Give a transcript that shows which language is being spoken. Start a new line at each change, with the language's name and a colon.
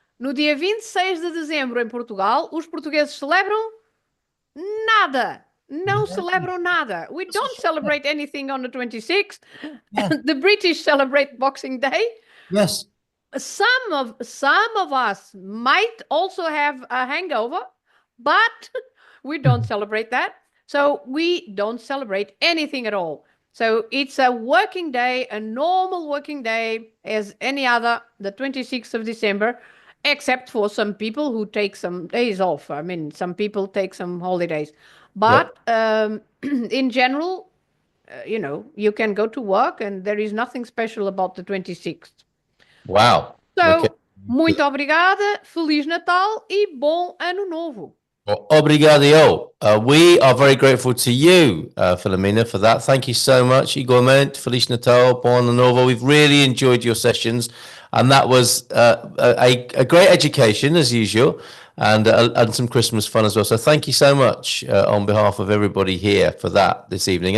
Portuguese: No dia 26 de dezembro, em Portugal, os portugueses celebram nada. Não celebram nada.
English: We don't celebrate anything on the 26th. Yeah. The British celebrate Boxing Day. Yes. Some of us might also have a hangover, but we don't celebrate that. So we don't celebrate anything at all. So it's a working day, a normal working day as any other, the 26th of December, except for some people who take some days off. I mean, some people take some holidays. But in general, you can go to work and there is nothing special about the 26th. Wow. So Okay.
Portuguese: Muito obrigada, Feliz Natal e bom Ano Novo.
English: Well, obrigado. We are very grateful to you, Filomena, for that. Thank you so much.
Portuguese: Igualmente, Feliz Natal, Bom Ano Novo.
English: We've really enjoyed your sessions, and that was a great education as usual, and some Christmas fun as well. So thank you so much on behalf of everybody here for that this evening.